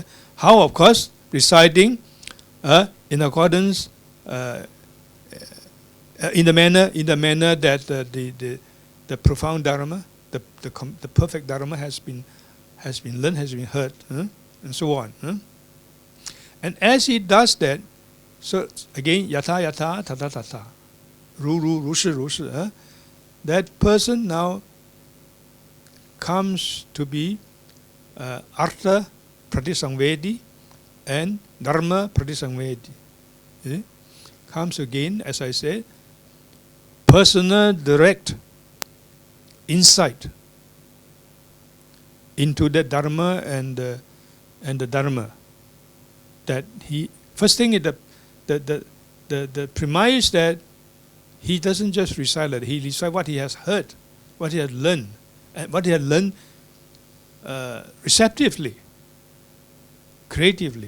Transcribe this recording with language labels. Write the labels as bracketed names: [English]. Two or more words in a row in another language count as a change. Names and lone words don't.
[English] How, of course, reciting in accordance, in the manner that the profound Dharma, the perfect Dharma has been learned, has been heard, and so on. And as he does that, so again, [Sanskrit] yata yata, tata tata, ru ru, ru shi ru shi, [English] that person now comes to be [Sanskrit] artha pratisangvedi [English] and [Sanskrit] dharma pratisangvedi. [English] Comes again, as I said, personal direct insight into the Dharma and the Dharma, that he, first thing is the premise that he doesn't just recite it, he recites what he has heard, what he has learned, and what he has learned receptively, creatively.